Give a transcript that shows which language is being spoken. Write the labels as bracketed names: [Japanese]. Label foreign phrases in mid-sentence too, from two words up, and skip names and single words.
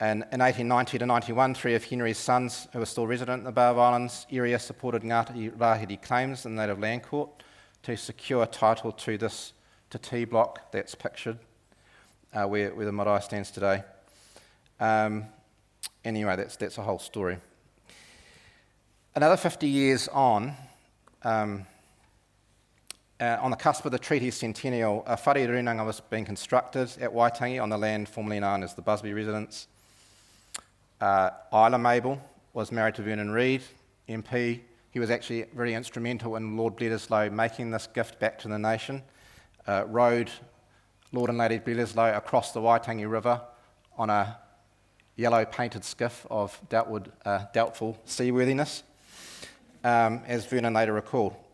[English] In 1890 to 91, 3 of Henry's sons, who were still resident in the Bay of Islands area, supported Ngāti Rahiri claims in the Native Land Court to secure title to this Te block that's pictured, where the marae stands today. Anyway, that's a whole story. Another 50 years on the cusp of the treaty centennial, a [Māori] whare runanga [English] was being constructed at Waitangi on the land formerly known as the Busby residence. Isla Mabel was married to Vernon Reid, MP. He was actually very instrumental in Lord Bledisloe making this gift back to the nation. Rowed Lord and Lady Bledisloe across the Waitangi River on a yellow painted skiff of doubtful seaworthiness, as Vernon later recalled.